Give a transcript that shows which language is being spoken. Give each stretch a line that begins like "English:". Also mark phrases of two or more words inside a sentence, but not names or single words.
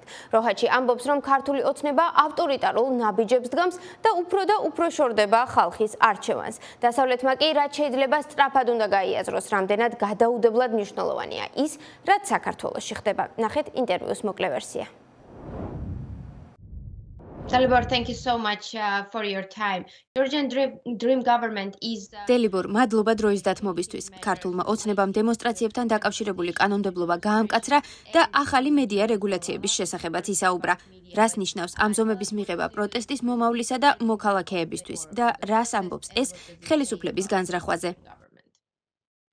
Georgian: როჰაჩი ამბობს, რომ ქართული ოცნება ავტორიტარულ ნაბიჯებს დგამს და უფრო შორდება ხალხის არჩევანს. დასავლეთმა კი რაც შეიძლება სწრაფად უნდა გაიაზროს, რამდენად გადაუდებლად მნიშვნელოვანია ის, რაც საქართველოში ხდება. ნახეთ ინტერვიუს მოკლე ვერსია.
English: Delibor, thank you so much for your time. Georgian Dream Government is Delibor,
Georgian: მადლობა დროის დათმობისთვის. ქართულმა ოცნებამ დემონსტრაციებთან დაკავშირებული კანონმდებლობა გაამკაცრა და ახალი მედია რეგულაციების შესახებაც ისაუბრა. რას ნიშნავს ამ ზომების მიღება პროტესტის მომავლისა და მოქალაქეებისთვის და რას ამბობს ეს ხელისუფლების განზრახვაზე?